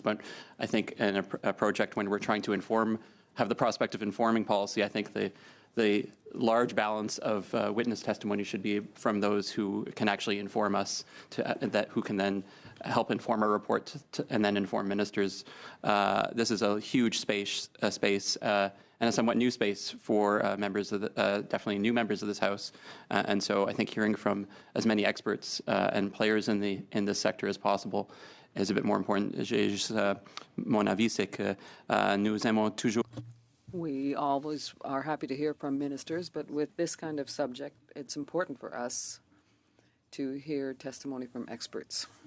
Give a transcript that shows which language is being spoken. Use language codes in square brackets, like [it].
[en] But I think in a project when we're trying to have the prospect of informing policy, I think the large balance of witness testimony should be from those who can actually inform us, who can then help inform our report and then inform ministers. This is a huge space and a somewhat new space for members of definitely new members of this House. And so I think hearing from as many experts and players in this sector as possible is a bit more important. [fr] Mon avis, c'est que nous aimons toujours. [en] We always are happy to hear from ministers, but with this kind of subject, it's important for us to hear testimony from experts.